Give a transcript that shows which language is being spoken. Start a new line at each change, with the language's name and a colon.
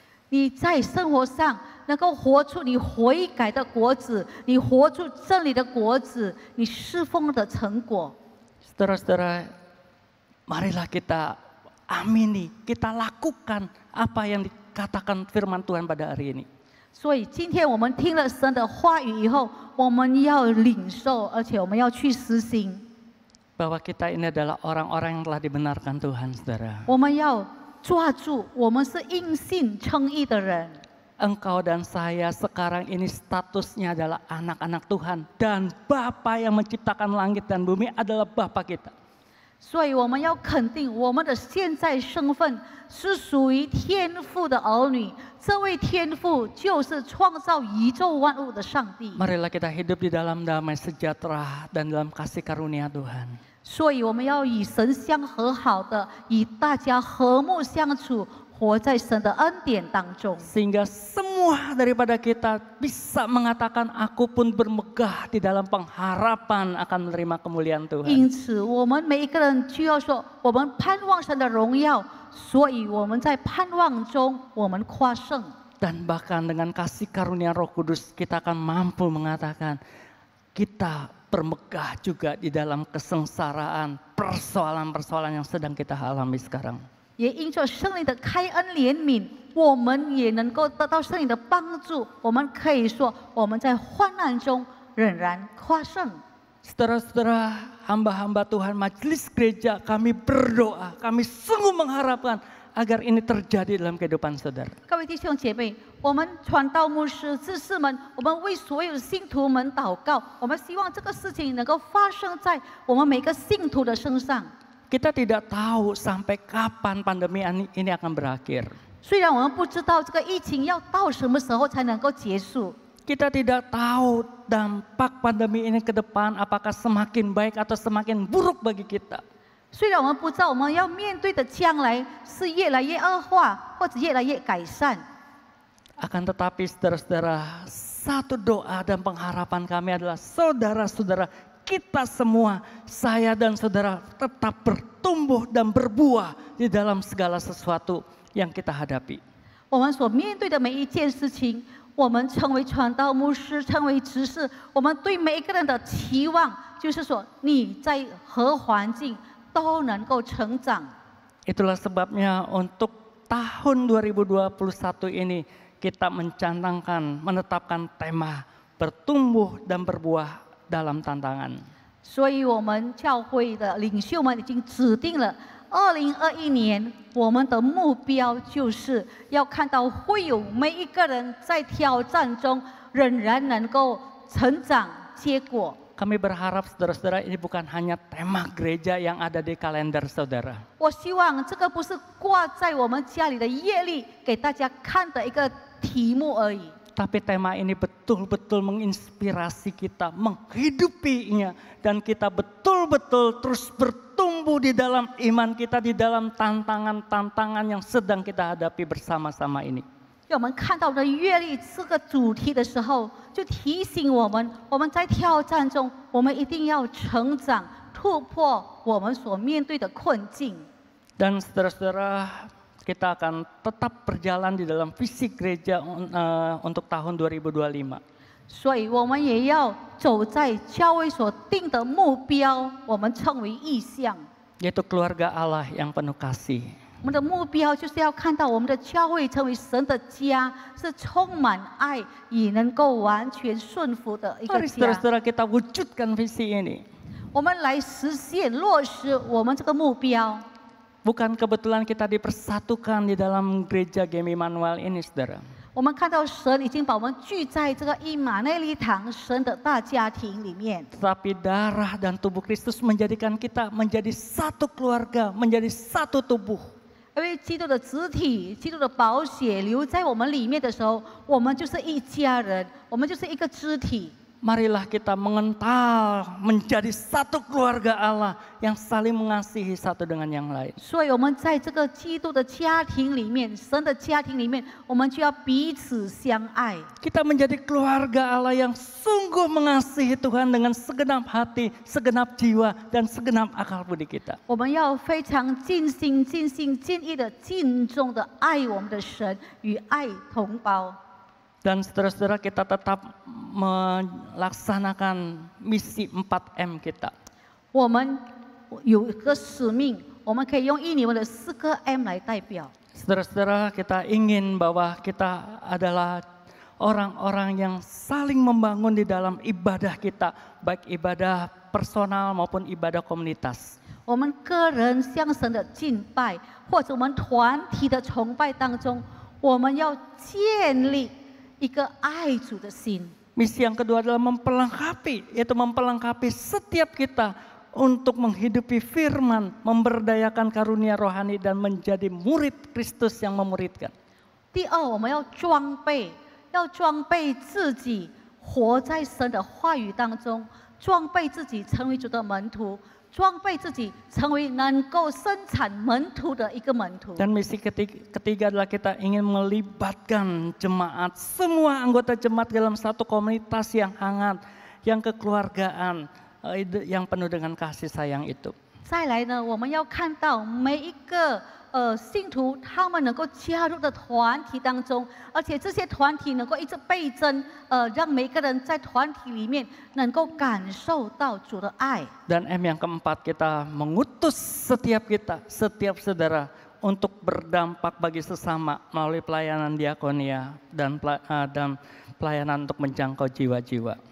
Chinese: 你在生活上能够活出你悔改的果子，你活出真理的果子，你侍奉的成果。
Indonesian: Saudara-saudara, marilah kita amini, kita lakukan apa yang dikatakan firman Tuhan pada hari ini.
Chinese: 所以今天我们听了神的话语以后，我们要领受，而且我们要去实行。
Indonesian: Bahwa kita ini adalah orang-orang yang telah dibenarkan Tuhan, saudara.
Chinese: 我们要抓住，我们是因信称义的人。
Indonesian: Engkau dan saya sekarang ini statusnya adalah anak-anak Tuhan. Dan Bapa yang menciptakan langit dan bumi adalah Bapa kita.
Chinese: 所以我们要肯定我们的现在身份是属于天父的儿女，这位天父就是创造宇宙万物的上帝。
Indonesian: Marilah kita hidup di dalam damai sejahtera dan dalam kasih karunia Tuhan.
Chinese: 所以我们要与神相和好的，与大家和睦相处，活在神的恩典当中。
Indonesian: Sehingga semua daripada kita bisa mengatakan aku pun bermegah di dalam pengharapan akan menerima kemuliaan Tuhan.
Chinese: 因此，我们每一个人就要说，我们盼望神的荣耀，所以我们在盼望中，我们夸胜。
Indonesian: Dan bahkan dengan kasih karunia Roh Kudus kita akan mampu mengatakan kita bermegah juga di dalam kesengsaraan, persoalan-persoalan yang sedang kita alami sekarang.
Chinese: 也因着圣灵的开恩怜悯，我们也能够得到圣灵的帮助。我们可以说，我们在患难中仍然夸胜。
Indonesian: Saudara-saudara, hamba-hamba Tuhan, majelis gereja, kami berdoa, kami sungguh mengharapkan agar ini terjadi dalam kehidupan saudara.
Chinese: 各位弟兄姐妹，我们传道牧师、执事们，我们为所有的信徒们祷告，我们希望这个事情能够发生在我们每个信徒的身上。
Indonesian: Kita tidak tahu sampai kapan pandemi ini akan berakhir.
Chinese: 虽然我们不知道这个疫情要到什么时候才能够结束，
Indonesian: Kita tidak tahu dampak pandemi ini ke depan apakah semakin baik atau semakin buruk bagi kita.
Chinese: 虽然我们不知道我们要面对的将来是越来越恶化，或者越来越改善。
Indonesian: Akan tetapi saudara-saudara, satu doa dan pengharapan kami adalah saudara-saudara kita semua, saya dan saudara tetap bertumbuh dan berbuah di dalam segala sesuatu yang kita hadapi.
Chinese: 我们所面对的每一件事情，我们成为传道牧师，成为执事，我们对每一个人的期望就是说，你在何环境都能够成长。
Indonesian: Itulah sebabnya untuk tahun 2021 ini kita menetapkan tema bertumbuh dan berbuah dalam tantangan.
Chinese: 所以，我们教会的领袖们已经指定了2021年，我们的目标就是要看到会有每一个人在挑战中仍然能够成长结果。
Indonesian: Kami berharap saudara-saudara ini bukan hanya tema gereja yang ada di kalender saudara.
Chinese: 我希望这个不是挂在我们家里的业历给大家看的一个题目而已。
Indonesian: Tapi tema ini betul-betul menginspirasi kita, menghidupinya. Dan kita betul-betul terus bertumbuh di dalam iman kita, di dalam tantangan-tantangan yang sedang kita hadapi bersama-sama ini.
Chinese: 让我们看到的阅历这个主题的时候，就提醒我们，我们在挑战中，我们一定要成长，突破我们所面对的困境。
Indonesian: Dan saudara-saudara, kita akan tetap berjalan di dalam visi gereja untuk tahun 2025.
Chinese: 所以，我们也要走在教会所定的目标，我们称为意向。
Indonesian: Yaitu keluarga Allah yang penuh kasih.
Chinese: 我们的目标就是要看到我们的教会成为神的家，是充满爱，也能够完全顺服的一个
Indonesian: Mari
Chinese: 家。
Indonesian: saudara-saudara kita wujudkan visi ini.
Chinese: 我们来实现落实我们这个目标。
Indonesian: Bukan kebetulan kita dipersatukan di dalam gereja Gem Immanuel ini, saudara.
Chinese: 我们看到神已经把我们聚在这个以马内利堂神的大家庭里面。
Indonesian: Tetapi darah dan tubuh Kristus menjadikan kita menjadi satu keluarga, menjadi satu tubuh.
Chinese: 因为基督的肢体、基督的宝血流在我们里面的时候，我们就是一家人，我们就是一个肢体。
Indonesian: Marilah kita mengental menjadi satu keluarga Allah yang saling mengasihi satu dengan yang lain.
Chinese: 所以，我们在这个基督的家庭里面，神的家庭里面，我们就要彼此相爱。
Indonesian: Kita menjadi keluarga Allah yang sungguh mengasihi Tuhan dengan segenap hati, segenap jiwa, dan segenap akal budi kita.
Chinese: 我们要非常尽心、尽心、尽意的、敬重的爱我们的神与爱同胞。
Indonesian: Dan saudara-saudara, kita tetap melaksanakan misi 4M kita.
Chinese: 我们有一个使命，我们可以用印尼文的4个 M 来代表。
Indonesian: Saudara-saudara, kita ingin bahwa kita adalah orang-orang yang saling membangun di dalam ibadah kita, baik ibadah personal maupun ibadah komunitas.
Chinese: 我们个人向神的敬拜，或者我们团体的崇拜当中，我们要建立一个爱主的心。
Indonesian: Misi yang kedua adalah memperlengkapi, yaitu memperlengkapi setiap kita untuk menghidupi firman, memberdayakan karunia rohani dan menjadi murid Kristus yang memuridkan.
Chinese: 第二，我们要装备自己，活在神的话语当中，装备自己成为主的门徒，装备自己成为能够生产门徒的一个门徒。
Indonesian: Dan misi ketiga adalah kita ingin melibatkan jemaat, semua anggota jemaat dalam satu komunitas yang hangat, yang kekeluargaan, yang penuh dengan kasih sayang itu.
Chinese: 再来呢，我们要看到每一个信徒，他们能够加入的团体当中，而且这些团体能够一直倍增，让每个人在团体里面能够感受到主的爱。
Indonesian: Dan M yang keempat, kita mengutus setiap saudara untuk berdampak bagi sesama melalui pelayanan diakonia dan pelayanan untuk menjangkau jiwa-jiwa.